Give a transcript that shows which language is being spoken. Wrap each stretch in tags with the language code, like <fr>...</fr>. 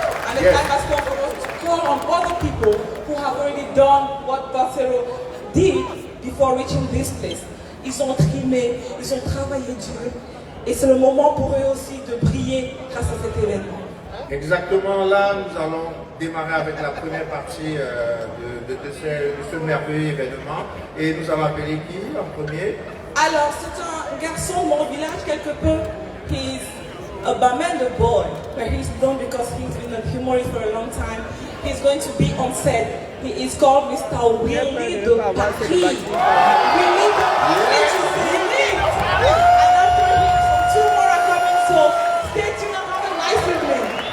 <en>And the time has come for us to call on other people who have already done what Barcelo did before reaching this place.</en> <fr>Ils ont trimé, ils ont travaillé dur. Et c'est le moment pour eux aussi de briller grâce à cet événement. Exactement, là nous allons démarrer avec la première partie de ce merveilleux événement. Et nous allons appeler qui en premier? Alors, c'est un garçon de mon village quelque peu.</fr> <en>He's a Bamenda boy, but he's known because he's been a humorist for a long time. He's going to be on set. He is called Mr. Willie de Paris. Willie de Paris to Zénith. And after him, some 2 more are coming, so stay tuned and have a nice evening.</en>